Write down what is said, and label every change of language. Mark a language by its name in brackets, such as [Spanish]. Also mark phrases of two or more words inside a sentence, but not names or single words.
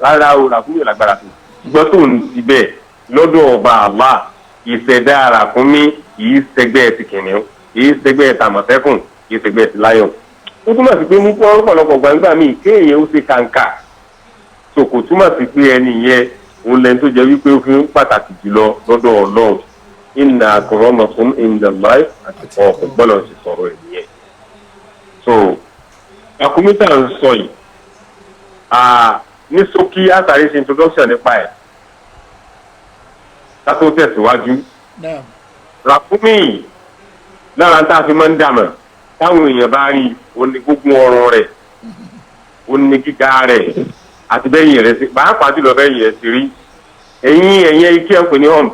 [Yoruba] Rárá o, ràkúnmí ò lágbára tó. Ṣùgbọ́n tó ń ti bẹ́ẹ̀ lọ́dọ̀ ọba Allah ìṣẹ̀dá ràkúnmí kìí ṣẹgbẹ́ ti kìnìún kìí ṣẹgbẹ́ tàmọ̀tẹ́kùn kìí ṣẹgbẹ́ ti láyọ̀n. Ó túmọ̀ sí pé mú kọ́ ọ̀pọ̀lọpọ̀ gbàgbà míì kéèyàn ó ṣe kàǹkà. So kò túmọ̀ sí pé ẹni yẹn òun lẹ́ni tó jẹ́ wípé ó fi ń pàtàkì jùlọ lọ́dọ̀ Ọlọ́run. [Arabic] إن أكرمكم عند الله [Yoruba] àti ọ̀pọ̀lọ̀ ti sọ̀rọ̀ ẹ̀ nìyẹn. So ràkúnmí tá à ń sọ yìí ní ṣókí àtàrí ṣe introduction nípa ẹ̀ ká tó tẹ̀síwájú. Ràkúnmí lára tá a fi máa ń dàmọ̀ táwọn èèyàn bá rí oní gbogbo ọrùn rẹ̀ oní gíga rẹ̀ àti bẹ́yìn rẹ̀ sí pàápàá jùlọ bẹ́yìn rẹ̀ sí rí ẹ̀yìn ike ọ̀pẹ̀ ní hàn.